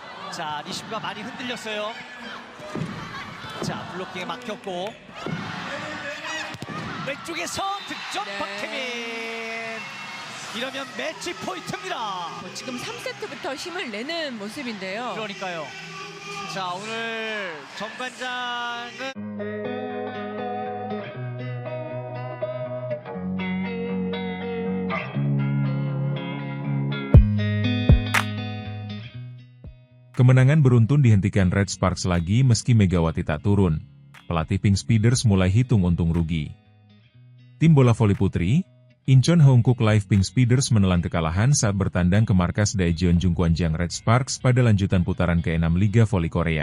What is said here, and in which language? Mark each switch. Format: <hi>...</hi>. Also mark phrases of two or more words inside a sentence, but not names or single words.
<ko>자, 리시브가 많이 흔들렸어요. 자, 블로킹에 막혔고 왼쪽에서 득점 네. 박혜민. 이러면 매치 포인트입니다. 지금 3세트부터 힘을 내는 모습인데요. 그러니까요. 자, 오늘 정관장은</ko> <id>Kemenangan beruntun dihentikan Red Sparks lagi meski Megawati tak turun. Pelatih Pink Speeders mulai hitung untung rugi. Tim bola voli putri, Incheon Hongkook Live Pink Speeders menelan kekalahan saat bertandang ke markas Daejeon Jungkwanjang Red Sparks pada lanjutan putaran ke-6 Liga Voli Korea.</id>